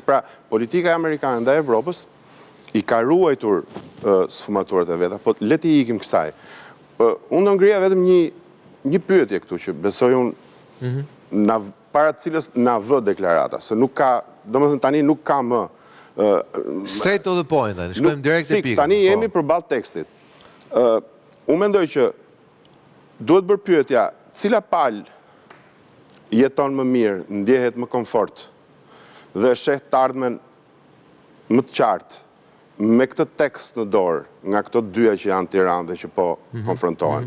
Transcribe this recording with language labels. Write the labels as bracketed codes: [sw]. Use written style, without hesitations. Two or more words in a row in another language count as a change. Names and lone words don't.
[sq] Pra, politika amerikane ndaj Evropës i ka ruajtur sfumaturat e veta, po le të ikim kësaj. Unë do ngrija vetëm një pyetje këtu që besoj unë para të cilës na vë deklarata, se nuk ka, domethënë tani nuk ka më [en] straight to the point, [sq] shkojmë direkt te pika. Tani jemi përballë tekstit. Unë mendoj që duhet bërë pyetja, cila palë jeton më mirë, ndjehet më komfort dhe sheh të ardhmen më të qartë me këtë tekst në dorë nga këto dyja që janë Tiranë dhe që po konfrontohen.